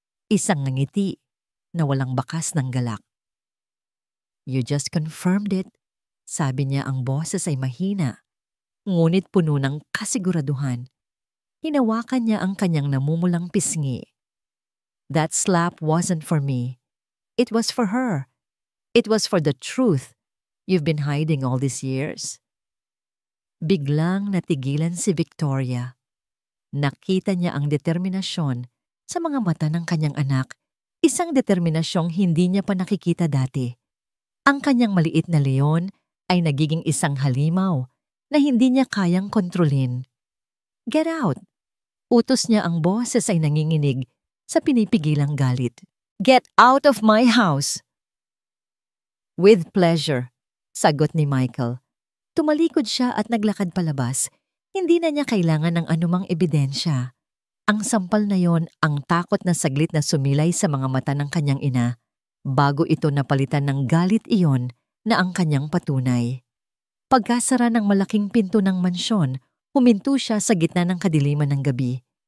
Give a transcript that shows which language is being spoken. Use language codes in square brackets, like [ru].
[tl] Isang ngiti na walang bakas ng galak. [en] "You just confirmed it," [tl] sabi niya, ang boses ay mahina, ngunit puno ng kasiguraduhan. Hinawakan niya ang kanyang namumulang pisngi. [en] "That slap wasn't for me. It was for her. It was for the truth you've been hiding all these years." [tl] Biglang natigilan si Victoria. Nakita niya ang determinasyon sa mga mata ng kanyang anak, isang determinasyong hindi niya pa nakikita dati. Ang kanyang maliit na leon ay nagiging isang halimaw na hindi niya kayang kontrolin. [en] "Get out!" [tl] Utos niya, ang boses ay nanginginig sa pinipigilang galit. [en] "Get out of my house!" "With pleasure," [tl] sagot ni Michael. Tumalikod siya at naglakad palabas. Hindi na niya kailangan ng anumang ebidensya. Ang sampal na yon, ang takot na saglit na sumilay sa mga mata ng kanyang ina, bago ito napalitan ng galit iyon na ang kanyang patunay. Pagkasara ng malaking pinto ng mansyon, huminto siya sa gitna ng kadiliman ng gabi.